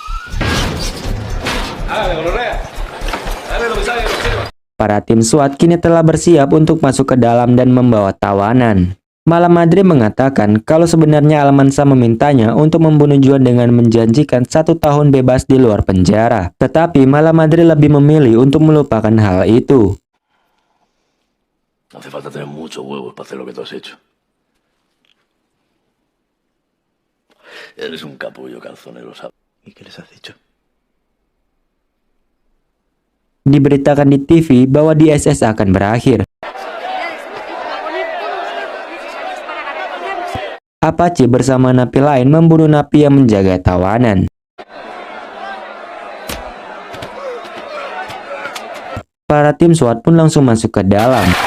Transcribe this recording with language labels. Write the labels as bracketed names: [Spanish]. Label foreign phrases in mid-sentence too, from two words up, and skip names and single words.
[Indonesian] Para tim SWAT kini telah bersiap untuk masuk ke dalam dan membawa tawanan. Malamadri mengatakan kalau sebenarnya Almanza memintanya untuk membunuh Juan dengan menjanjikan 1 tahun bebas di luar penjara. Tetapi Malamadri lebih memilih untuk melupakan hal itu. [Spanish] Hace falta tener mucho huevos para hacer lo que tú has hecho. Eres un capullo calzonero, ¿sabes? ¿Y qué les has dicho? [Indonesian] Diberitakan di TV bahwa di SS akan berakhir. Apache bersama napi lain membunuh napi yang menjaga tawanan. Para tim SWAT pun langsung masuk ke dalam.